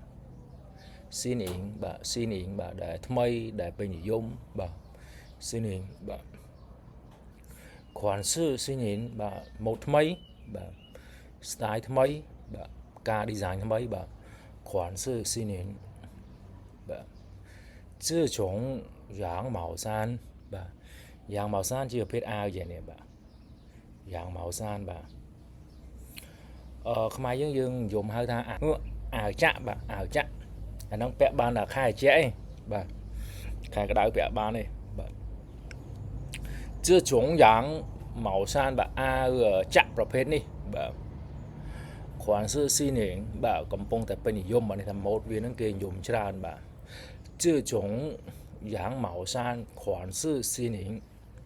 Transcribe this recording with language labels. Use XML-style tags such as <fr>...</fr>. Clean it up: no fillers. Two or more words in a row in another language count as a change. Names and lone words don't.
<km>Sinning បាទ Sinning បាទដែលថ្មីដែលពេញនិយមបាទ Sinning បាទ គ្រាន់សឺ Sinning បាទម៉ូដថ្មីបាទ style ថ្មីបាទការ design ថ្មីបាទគ្រាន់សឺ Sinning បាទ</km> <zh>这种羊毛衫</zh> <km>បាទ羊毛衫ជាប្រភេទអាវយ៉ាងនេះបាទ羊毛衫បាទ ខ្មែរយើងនិយមហៅថាអាវចាក់បាទអាវចាក់អាហ្នឹងពាក់បានតែខែជែកឯងបាទខែក្តៅពាក់បានទេបាទ</km> <zh>这种羊毛衫</zh> <km>បាទអាវចាក់ប្រភេទនេះបាទគ្រាន់សឺស៊ីនេងបាទកំពុងតែពេញនិយមបាទនេះថាម៉ូដវាហ្នឹងគេនិយមច្រើនបាទ</km> <zh>这种羊毛衫款式新颖</zh>